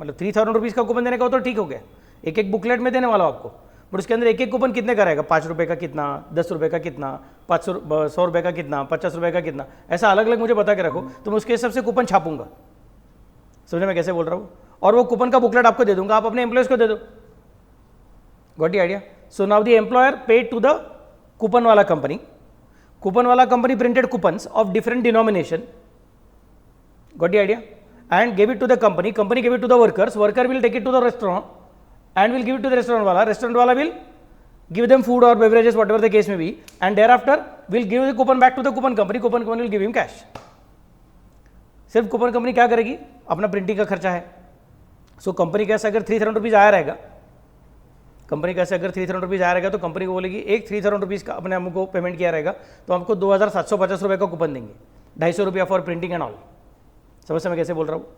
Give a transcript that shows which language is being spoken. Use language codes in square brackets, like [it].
[hi] मतलब 3000 रुपीज़ का कूपन देने का हो तो ठीक हो गया, एक एक बुकलेट में देने वाला हूँ आपको, बट उसके अंदर एक एक कूपन कितने का रहेगा? 5 रुपये का कितना, 10 रुपये का कितना, 100 रुपये का कितना, 50 रुपये का कितना, ऐसा अलग अलग मुझे बता के रखो, तो मैं उसके हिसाब से कूपन छापूंगा। समझे मैं कैसे बोल रहा हूँ? और वो कूपन का बुकलेट आपको दे दूंगा, आप अपने एम्प्लॉयज़ को दे दो। [en] Got the idea? So now the employer paid to the coupon वाला company, coupon wala company printed coupons of different denomination, got the idea, and gave it to the company, company gave it to the workers, worker will take it to the restaurant and will give it to the restaurant wala will give them food or beverages whatever the case may be, and thereafter will give the coupon back to the coupon company will give him cash। [hi] सिर्फ coupon company क्या करेगी? अपना printing का खर्चा है। So company कैसे अगर 3000 rupees आया रहेगा, कंपनी कैसे अगर 3000 रुपीज़ आया रहेगा तो कंपनी को बोलेगी एक 3000 रुपीज़ का अपने हमको पेमेंट किया रहेगा तो हमको 2750 रुपये का कूपन देंगे, 250 रुपया [en] For printing and all. [hi] समझ से मैं कैसे बोल रहा हूँ?